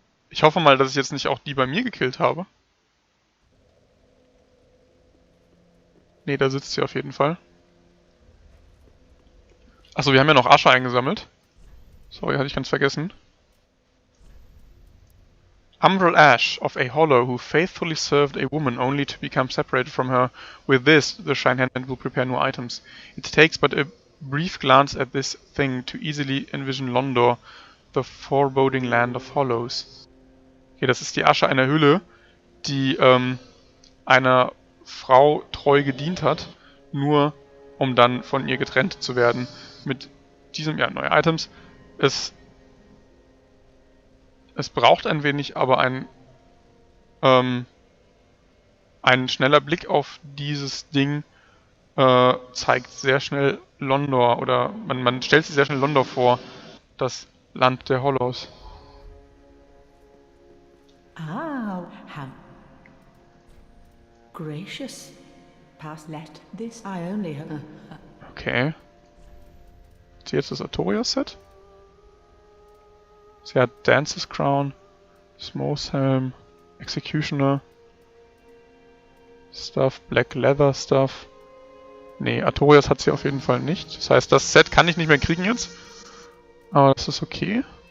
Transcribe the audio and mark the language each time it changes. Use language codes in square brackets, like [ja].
[de] Ich hoffe mal, dass ich jetzt nicht auch die bei mir gekillt habe. Ne, da sitzt sie auf jeden Fall. Achso, wir haben ja noch Asche eingesammelt. Sorry, hatte ich ganz vergessen. [en] Umbral ash of a hollow who faithfully served a woman only to become separated from her. With this, the Shrine Hand will prepare new items. It takes but a brief glance at this thing to easily envision Londor, the foreboding land of hollows. [de] Okay, das ist die Asche einer Hülle, die einer Frau treu gedient hat, nur um dann von ihr getrennt zu werden. Mit diesem, ja, neue Items. Es braucht ein wenig, aber ein schneller Blick auf dieses Ding zeigt sehr schnell Londor, oder man stellt sich sehr schnell Londor vor, das Land der Hollows. [en] Oh, have. Gracious. Pass let this I only have. [de] Okay. Ist jetzt das Artoria-Set? Sie hat Dancer's Crown, Smooth Helm, Executioner, Stuff, Black Leather Stuff. Nee, Artorias hat sie auf jeden Fall nicht. Das heißt, das Set kann ich nicht mehr kriegen jetzt. Aber das ist okay.